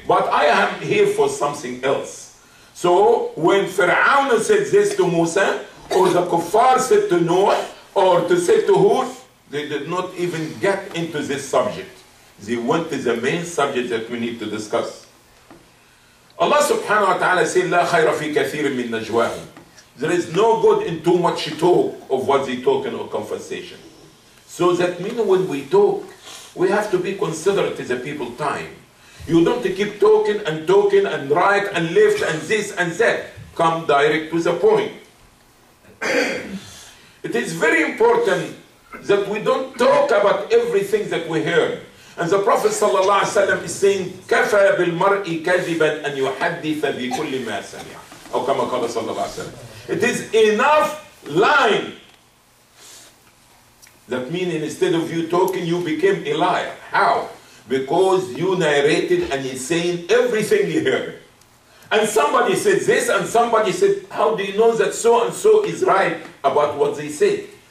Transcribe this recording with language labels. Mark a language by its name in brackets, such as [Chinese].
[English] But I am here for something else. So when Fir'aun said this to Musa, or the Kuffar said to Noah, or to say to Hud, they did not even get into this subject. They went to the main subject that we need to discuss. Allah subhanahu wa ta'ala said, [Arabic] لا خير في كثير من نجواهم. [English] There is no good in too much talk of what they talk in a conversation. So that means when we talk, we have to be considerate to the people's time. You don't keep talking and right and left and this and that. Come direct to the point. It is very important that we don't talk about everything that we hear. And the Prophet ﷺ is saying, [Arabic] كَفَى بِالْمَرْءِ كَذِبًا أَنْ يُحَدِّثَ بِكُلِّ مَا سَمِعَ. أو كما قال صلى الله عليه وسلم. [English] It is enough lying. That means instead of you talking, you became a liar. How? Because you narrated and you're saying everything you heard. And somebody said this and somebody said, how do you know that so and so is right about what they said?